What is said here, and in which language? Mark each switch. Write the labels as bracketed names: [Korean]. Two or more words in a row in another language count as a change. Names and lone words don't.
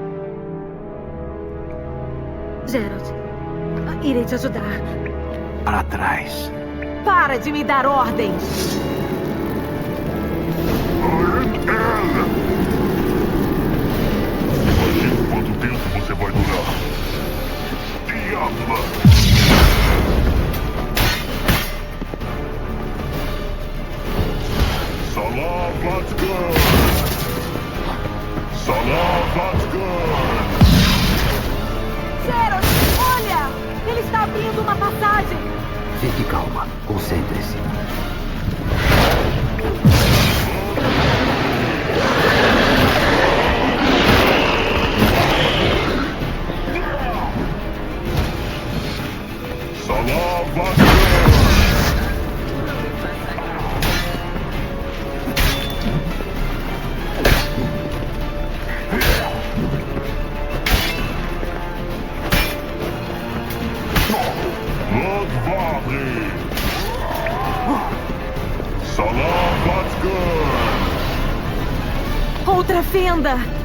[Portuguese] Gerald, irei te ajudar. Para trás. Para de me dar ordens! Imagino quanto tempo você vai durar. Diabla! Salavatgan! Salavatgan! Gerald, olha! Ele está abrindo uma passagem! Fique calma. Concentre-se. Salavatgan! Lodvabri! Salavatgan! Outra fenda!